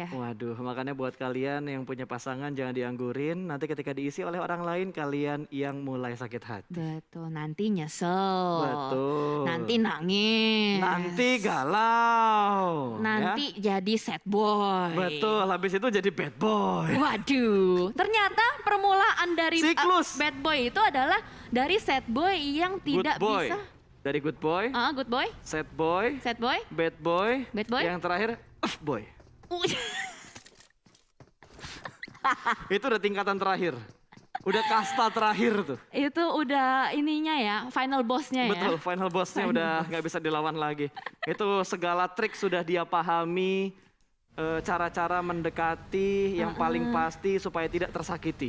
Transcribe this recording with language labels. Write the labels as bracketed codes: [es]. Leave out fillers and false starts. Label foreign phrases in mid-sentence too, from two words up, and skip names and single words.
[id] Waduh, makanya buat kalian yang punya pasangan jangan dianggurin. Nanti ketika diisi oleh orang lain, kalian yang mulai sakit hati. Betul, nanti nyesel. Betul. Nanti nangis. Nanti galau. Nanti jadi [en] sad boy. [id] Betul, habis itu jadi [en] bad boy. [id] Waduh, ternyata permulaan dari Siklus. [en] bad boy [id] itu adalah dari [en] sad boy [id] yang tidak [en] Good boy. [id] bisa. Dari [en] good boy, Good boy, sad boy, sad boy, bad boy, bad boy. [id] yang terakhir boy. Uh. Itu udah tingkatan terakhir. Udah kasta terakhir tuh. Itu udah ininya ya, [en] final bossnya [id] ya. Betul, [en] final bossnya [id] udah nggak bisa dilawan lagi. Itu segala trik sudah dia pahami, cara-cara mendekati yang paling pasti supaya tidak tersakiti.